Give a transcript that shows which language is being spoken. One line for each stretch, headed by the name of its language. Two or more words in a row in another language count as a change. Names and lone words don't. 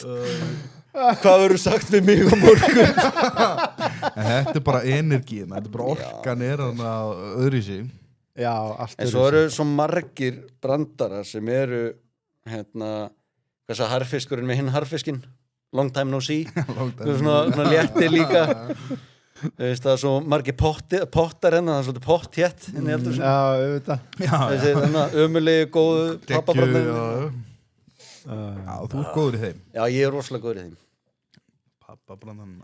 Icelandic: Hvað verður sagt við mig á morgun? Þetta bara energin, þetta bara orkan þarna öðru sig. Já, allt en svo svo margir brandarar sem hvað sagði harfiskurinn með hinn harfiskinn?
English: Long time no see.
Icelandic: Svona léttir líka. Það svo margir pottar það svolítið potthétt inn í eldhúsinu. Já, auðvitað. Þessi ömurlegu góðu pappabrandarar. Já, þú góður í þeim. Já, ég rosalega góður í þeim. Pappabrandan.